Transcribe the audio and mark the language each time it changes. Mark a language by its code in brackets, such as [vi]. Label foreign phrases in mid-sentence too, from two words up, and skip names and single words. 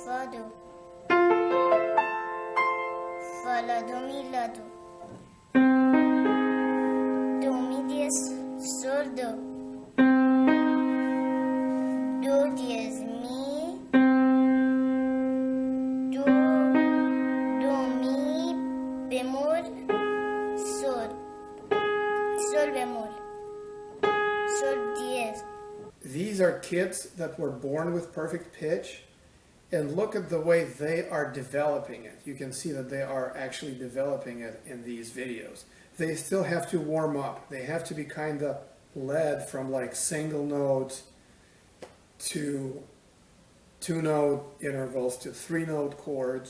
[es] do. Fa la do mi la do. Do mi diez sol do. Do diez mi. Do mi bemol sol. Sol bemol. Sol diez. [en] These are kids that were born with perfect pitch, and look at the way they are developing it. You can see that they are actually developing it in these videos. They still have to warm up. They have to be kind of led from like single notes to 2-note intervals to 3-note chords.